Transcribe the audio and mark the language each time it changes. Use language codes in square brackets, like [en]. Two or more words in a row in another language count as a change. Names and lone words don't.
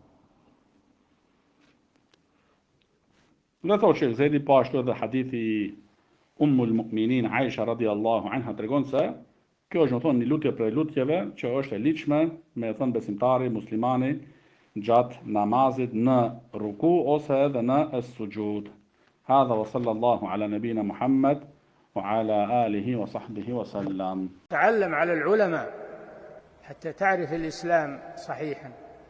[sq] Dhe thotë që Zedi po ashtu edhe hadithi Ummul Mu'minin Aisha [ar] رضي الله عنها [sq] tregon se kjo është domethënë një lutje prej lutjeve që është e ligjshme me thënë besimtari, muslimani gjatë namazit në ruku ose edhe në as-sujud. [ar] هذا وصلى الله على نبينا محمد وعلى آله وصحبه وسلم. تعلم على العلماء حتى تعرف الإسلام صحيحا.